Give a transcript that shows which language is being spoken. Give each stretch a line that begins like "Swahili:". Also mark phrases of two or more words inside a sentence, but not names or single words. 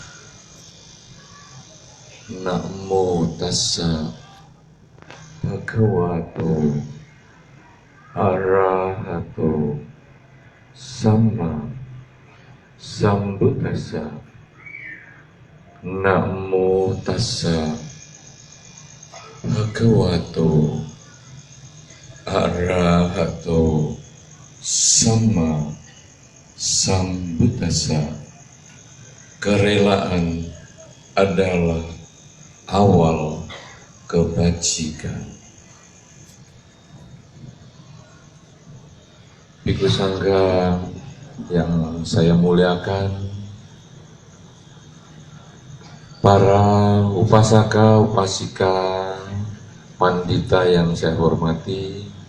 Pali: Namo tassa bhagavato arahato sama sambuddhassa. Namo tassa bhagavato arahato sama sambuddhassa.
Indonesian: Kerelaan adalah awal kebajikan. Bhikkhu Sangga yang saya muliakan, para upasaka, upasika, pandita yang saya hormati,